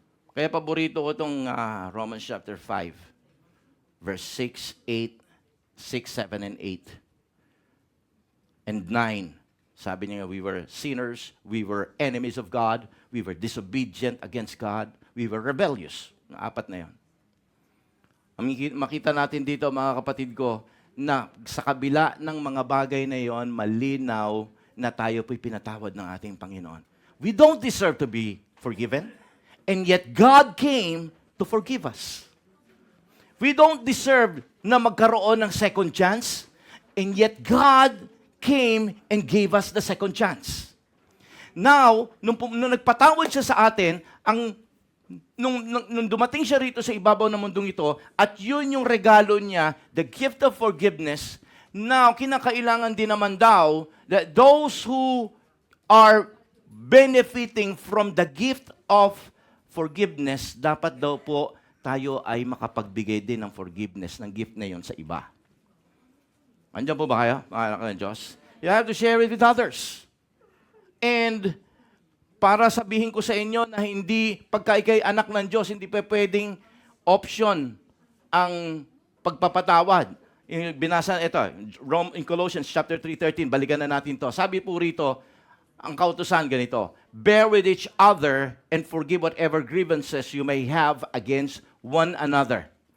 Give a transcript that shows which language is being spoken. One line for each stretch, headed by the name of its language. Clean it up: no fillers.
Filipino: Kaya paborito ko itong Romans chapter 5, verse 6, 8, 6, 7, and 8. And 9.
English: Sabi niya, we were sinners, we were enemies of God, we were disobedient against God, we were rebellious.
Filipino: Apat na yan. Makita natin dito, mga kapatid ko, na sa kabila ng mga bagay na yon, malinaw na tayo po'y pinatawad ng ating Panginoon.
English: We don't deserve to be forgiven. And yet, God came to forgive us. We don't deserve
Filipino: na magkaroon ng
English: second chance. And yet, God came and gave us the second chance.
Filipino: Now, nung nagpatawad siya sa atin, nung dumating siya rito sa ibabaw ng mundong ito, at yun yung regalo niya,
English: the gift of forgiveness,
Filipino: now, kinakailangan din naman daw
English: that those who are benefiting from
Filipino: the gift of forgiveness, dapat daw po tayo ay makapagbigay din ng forgiveness, ng gift na yon sa iba. Andiyan po ba kayo, mga anak ng Diyos?
English: You have to share it with others.
Filipino: And para sabihin ko sa inyo na hindi, pagka ikay anak ng Diyos, hindi pa pwedeng option ang pagpapatawad. Binasa ito, in Colossians chapter 3:13, balikan na natin to. Sabi po rito, ang kautusan ganito,
English: bear with each other and forgive whatever grievances you may have against one another.